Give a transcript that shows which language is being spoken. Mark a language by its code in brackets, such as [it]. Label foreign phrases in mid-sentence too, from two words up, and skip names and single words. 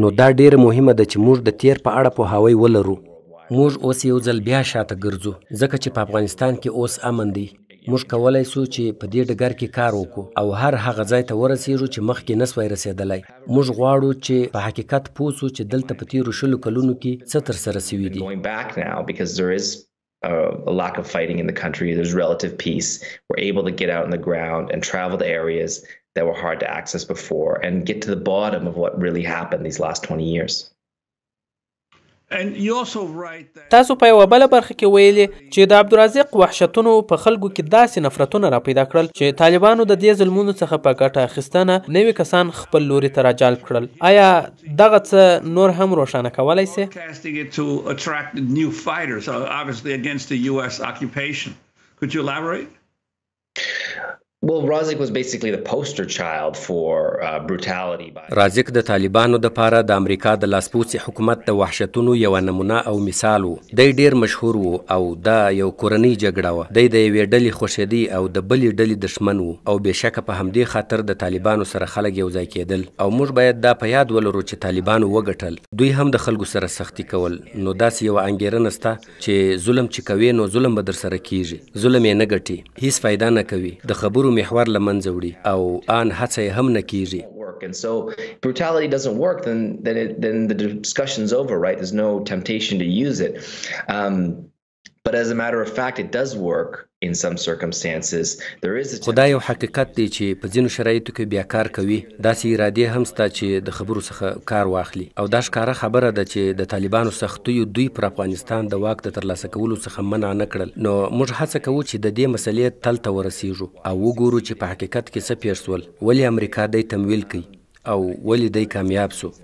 [ps] نو دا ډیره مهمه ده چې موږ د تیر په اړه پوهاوی ولرو. موږ اوس یو ځل بیا شاته ګرځو، ځکه چې په افغانستان کې اوس امن دی. موږ کولی سو چې په دې ډګر کې کار وکړو او هر هغه ځای ته ورسیږو چې مخکې نسوای رسېدلی. موږ غواړو چې په حقیقت پوه سو چې دلته په تیرو 20 کلونو کې څه ترسره سوي دي. [en] A lack of fighting in the country. There's relative peace. We're able to get out on the ground and travel to areas that were hard to access before and get to the bottom of what really happened these last 20 years. [ps] تاسو په یوه بله برخه کې ویلي چې د عبدالرزاق وحشتونو په خلکو کې داسې نفرتونه را پیدا کړل چې طالبانو د دې ظلمونو څخه په ګټه اخیستنه نوي کسان خپل لوري ته راجلب کړل. آیا دغه څه نور هم روښانه کولی سي؟ [en] Could you elaborate? Well, Razik was basically the poster child for brutality. [ps] رازق د طالبانو د پاره د امریکا د لاسپوڅي حکومت د وحشتونو یو نمونه او مثال وو. دی ډیر مشهور وو او دا یو کورنۍ جګړه وه. دی د یوې ډلې خوشیدي او د بلې ډلې دشمن وو او بېشکه په همدې خاطر د طالبانو سره خلک یو ځای کېدل او موږ باید دا په یاد ولرو چې طالبانو وګټل. دوی هم د خلکو سره سختي کول. نو داسې یوه انګېرنه سته چې ظلم چې کوي نو ظلم به در سره کیږي. ظلم یې نه ګټي، هیڅ فایده نه کوي، د خبرو محور لمنځه وړي او آن هڅه یې هم نه کیږي. [en] And so brutality doesn't work, then the discussion's over, right? There's no temptation to use it. But as a matter of fact, it does work in some circumstances. There is a [ps] خدای یو حقیقت دی چې په ځینو شرایطو کې بیا کار کوي. داسې ارادې هم سته چې د خبرو څخه کار واخلي او دا ښکاره خبره ده چې د طالبانو سختیو دوی پر افغانستان د واک د ترلاسه کولو څخه منع نه کړل. نو موږ هڅه کوو چې د دې مسلې تل ته ورسیږو او وګورو چې په حقیقت کې څه پیښ سول، ولې امریکا دی تمویل کوي او ولې دی کامیاب سو.